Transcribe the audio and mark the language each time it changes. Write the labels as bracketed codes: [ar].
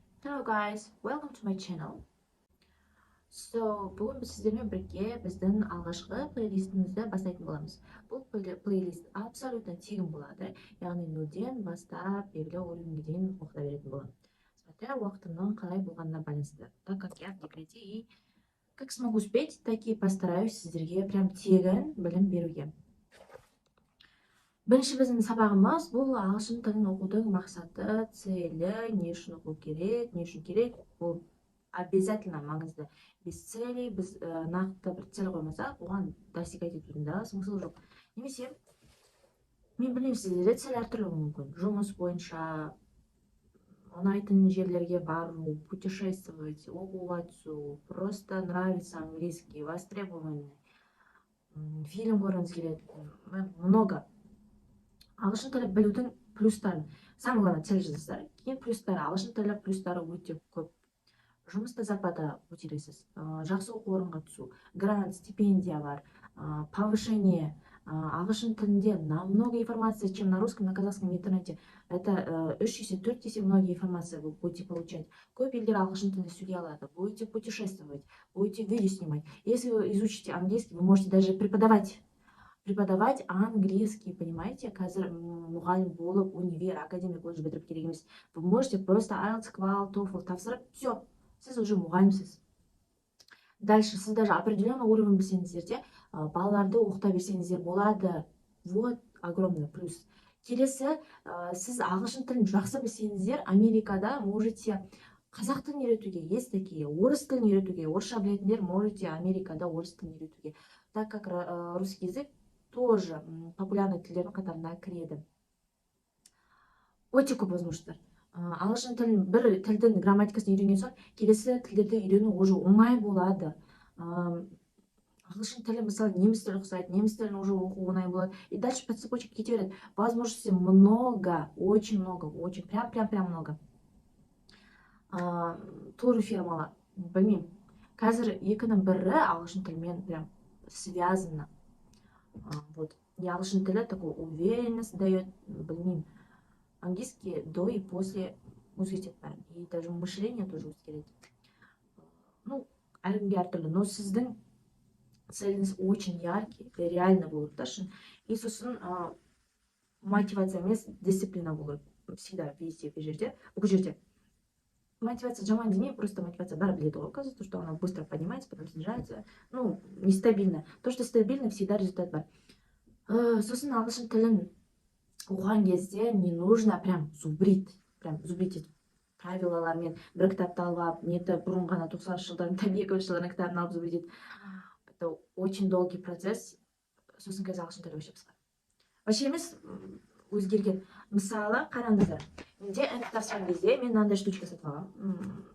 [en] Hello guys, welcome to my channel. [kk] Бүгін біз сіздермен бірге біздің алғашқы плейлистімізді бастайтын боламыз. Бұл плейлист абсолютно тегін болады, яғни нөлден бастап белгілі уровеньге дейін оқыта беретін боламын. Смотря уақытымның қалай болғанына байланысты. [ru] Так как я в декрете и как смогу успеть, так и постараюсь [kk] сіздерге прям тегін білім беруге. Бірінші біздің сабағымыз бұл ағылшын тілін оқудың мақсаты, целі, не үшін оқу керек, не үшін керек, бұл обязательно маңызды. Без целей, біз нақты бір цель қоймасақ, оған достигать етудің да смысл жоқ. Немесе, мен білмеймін, сіздерде цель әртүрлі мүмкін. Жұмыс бойынша, ұнайтын жерлерге бару, путешествовать, оқуға түсу, [ru] просто нравится английский, востребованный, [kk] фильм көргіңіз келеді, много. Ағылшын тілі білудің плюстарын, самое главное, цель жазасыздар. Кейін плюстары, ағылшын тілі плюстары өте көп. Жұмыста зарплата көтересіз, жақсы оқу орынға түсу, грант, стипендия бар, повышение. Ағылшын тілінде [ru] намного информации, чем на русском, на казахском интернете. Это 3 есе 4 есе много информации вы будете получать. [kk] Көп елдер ағылшын тілінде сөйлей алады, [ru] будете путешествовать, будете видео снимать. Если вы изучите английский, вы можете даже преподавать английский, понимаете? [kk] Қазір мұғалім болып, универ, академия колледж бітіріп керек емес. [ru] Вы можете просто [kk] IELTS, квал, TOEFL тапсырып, все, сіз уже мұғалімсіз. Дальше, сіз даже определенный уровень білсеңіздер де, балаларды оқыта берсеңіздер болады. Вот огромный плюс. Келесі, сіз ағылшын тілін жақсы білсеңіздер, Америкада можете қазақ тілін үйретуге, есть такие, орыс тілін үйретуге, орысша білетіндер можете Америкада орыс тілін үйретуге. [ru] Так как русский язык тоже популярный [kk] тілдердің қатарына кіреді. Өте көп возможностьтар. Ағылшын тілін, бір тілдің грамматикасын үйренген соң, келесі тілдерді үйрену уже оңай болады. Ағылшын тілі, мысалы, неміс тілі ұқсайды, неміс тілін уже оқу оңай болады. [ru] И дальше по цепочке [kk] кете береді. [ru] Возможностей много, очень много, очень, прям много. [kk] Тур фирмалар, білмеймін. Қазір екінің бірі ағылшын тілімен прям связано. Вот. [ru] И ағылшын тілі такой уверенность дает, білмеймін. Английский до и после [kk] өзгертеді бәрін. [ru] И даже мышление тоже [kk] өзгереді. Ну, әркімге әртүрлі. Но сіздің целіңіз [ru] очень яркий, [kk] реально болу керек та шын. И сосын мотивация емес, дисциплина болу керек. [ru] Всегда, везде, бүкіл жерде. [kk] Мотивация жаман демеймін, просто мотивация бәрі біледі ғой қазір, [ru] то, что она быстро поднимается, потом снижается. Ну, нестабильно. То, что стабильно, всегда результат бар. [kk] Сосын ағылшын тілін оқыған кезде [ru] не нужно прям зубрить [kk] етіп правилалармен бір кітапты алып, неті бұрын ғана 90-шы жылдардың, 2000-шы жылдардың кітабын алып зубрить етіп. [ru] Это очень долгий процесс. [kk] Сосын қазір ағылшын тілі өшіп қысқа. Вообще емес, өзгерген. Мысалы, қараңыздар. Менде ән тапсырған кезде мен мынандай штучка сатып алғанмын.